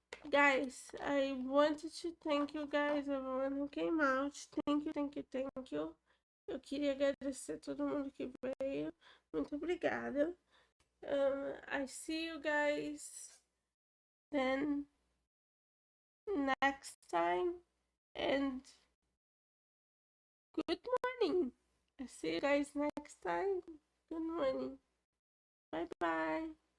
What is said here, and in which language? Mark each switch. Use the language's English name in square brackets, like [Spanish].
[English] Guys, I wanted to thank you guys, everyone who came out. Thank you. [Portuguese] Eu queria agradecer a todo mundo que veio. Muito obrigada. [English] I see you guys then next time, and good morning. I see you guys next time. Good morning. Bye bye.